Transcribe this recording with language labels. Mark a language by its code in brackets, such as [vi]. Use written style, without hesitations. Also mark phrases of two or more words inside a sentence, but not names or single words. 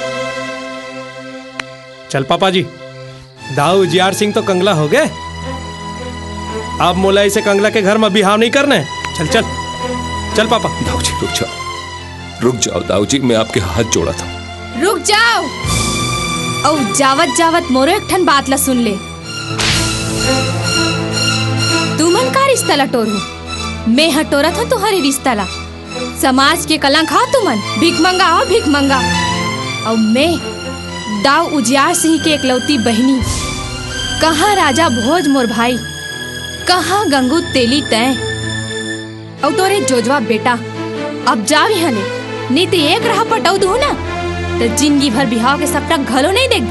[hne] चल पापा जी, दाऊ उजियार सिंह तो कंगला हो गए। अब मोला इसे कंगला के घर में बिहाव नहीं करने। चल चल चल पापा। दाऊ जी रुक जाओ दाऊ जी, मैं आपके हाथ जोड़ा था। रुक जाओ और जावत जावत मोरो एक ठन बात ला सुन ले। तू मन का रिश्ता लटोरू, मैं हटोरत हूँ तुम्हारे रिश्ता ला। समाज के कलंक हा तुमन, भीख मंगा हो भीख मंगा। और मैं दाऊ उजियार सिंह के एकलौती बहनी, कहाँ राजा भोज मोर भाई, कहाँ गंगू तेली तय। और तोरे जोजवा बेटा अब जाओ यहाँ ले, नहीं तो एक राह पटाऊ दू ना तो जिंदगी भर बिहाव के सपना घलो नहीं देखबे।